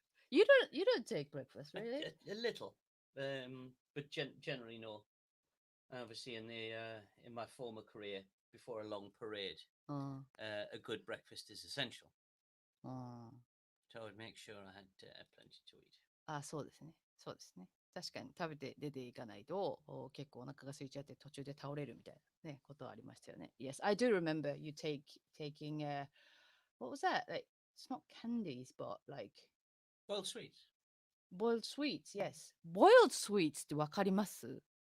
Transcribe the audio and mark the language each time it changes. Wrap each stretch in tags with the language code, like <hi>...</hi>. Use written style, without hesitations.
<en>You don't take breakfast, really? A little, but generally no. Obviously, in my former career, before a long parade, a good breakfast is essential. So I would make sure I had plenty to eat.</en> <ja>そうですね。そうですね。確かに食べて出ていかないと結構お腹が空いちゃって途中で倒れるみたいなねことはありましたよね。</ja> <en>Yes, I do remember you taking what was that? Like it's not candies, but like Boiled sweets. boiled sweets. Yes, boiled sweets</en> <ja>ってわかります？</ja>